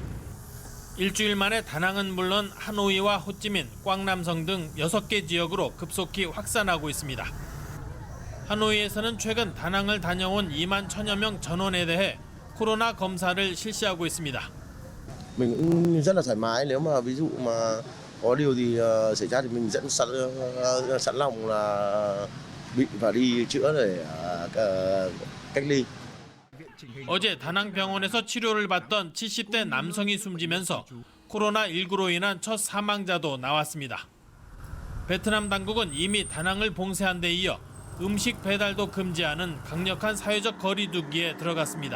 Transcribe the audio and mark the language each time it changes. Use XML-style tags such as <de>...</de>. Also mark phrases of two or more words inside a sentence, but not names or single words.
<ko>일주일 만에 다낭은 물론 하노이와 호찌민, 꽝남성 등 6개 지역으로 급속히 확산하고 있습니다. 하노이에서는 최근 다낭을 다녀온 2만 1000여 명 전원에 대해 코로나 검사를 실시하고 있습니다.</ko> <vi>mình cũng rất là thoải mái. Nếu mà ví dụ mà có điều gì xảy ra thì mình vẫn sẵn lòng là bị và đi chữa để cách ly.</vi> <ko>어제 다낭병원에서 치료를 받던 70대 남성이 숨지면서 코로나19로 인한 첫 사망자도 나왔습니다. 베트남 당국은 이미 다낭을 봉쇄한 데 이어 음식 배달도 금지하는 강력한 사회적 거리 두기에 들어갔습니다.</ko>